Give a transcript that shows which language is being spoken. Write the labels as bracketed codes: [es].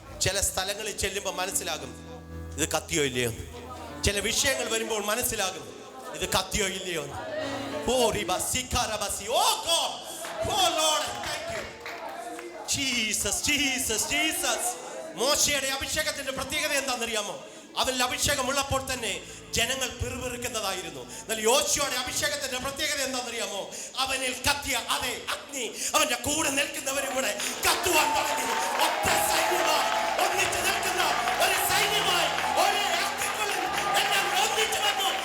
[ml] ചില സ്ഥലങ്ങളിൽ ചെല്ലുമ്പോൾ മനസ്സിലാകും ഇത് കത്തിയോ ഇല്ലയോ. ചില വിഷയങ്ങൾ വരുമ്പോൾ മനസ്സിലാകും ഇത് കത്തിയോ ഇല്ലയോ. [en] Oh God. Oh Lord, thank you. Jesus, Jesus, Jesus. [ml] മോശയുടെ അഭിഷേകത്തിന്റെ പ്രത്യേകത എന്താണെന്നറിയാമോ? അവനിൽ അഭിഷേകം ഉള്ളപ്പോൾ തന്നെ ജനങ്ങൾ പിറുപിറുക്കുന്നതായിരുന്നു. എന്നാൽ യോശുവയുടെ അഭിഷേകത്തിന്റെ പ്രത്യേകത എന്താണെന്നറിയാമോ? അവനിൽ കത്തിയ അതേ അഗ്നി അവന്റെ കൂടെ നിൽക്കുന്നവരും കൂടെ കത്തുവാൻ തുടങ്ങി. ഒറ്റ സൈന്യമായി ഒന്നിച്ച് നിൽക്കുന്ന ഒരു സൈന്യമായി ഒരേ അഗ്നിക്കുള്ളിൽ എല്ലാം ഒന്നിച്ചു വന്നു.